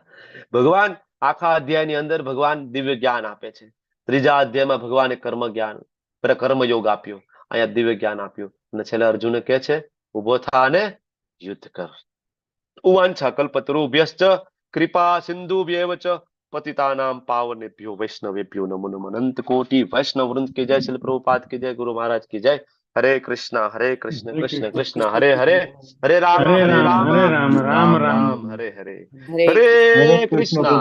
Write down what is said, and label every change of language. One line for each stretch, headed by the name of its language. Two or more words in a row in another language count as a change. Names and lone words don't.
Gujarati: ભગવાન આખા અધ્યાયની અંદર ભગવાન દિવ્ય જ્ઞાન આપે છે. ત્રીજા અધ્યાયમાં ભગવાને કર્મયોગ આપ્યો, અહીંયા દિવ્ય જ્ઞાન આપ્યું, અને છેલ્લે અર્જુને કહે છે ઉભો થા અને યુદ્ધ કર.
Sanskrit: ઉવાંછા કલ્પતરુભ્યશ્ચ કૃપા સિંધુભ્યેવ ચ पतितानां पावनेभ्यो वैष्णवेभ्यो नमो नमः।
Hindi: अनंत कोटि वैष्णव वृंद की जय, श्रील प्रभुपाद की जय, गुरु महाराज की जय।
Sanskrit: हरे कृष्ण कृष्ण कृष्ण हरे हरे, हरे राम हरे राम राम राम हरे हरे, हरे हरे कृष्ण। हरे हरे कृष्ण।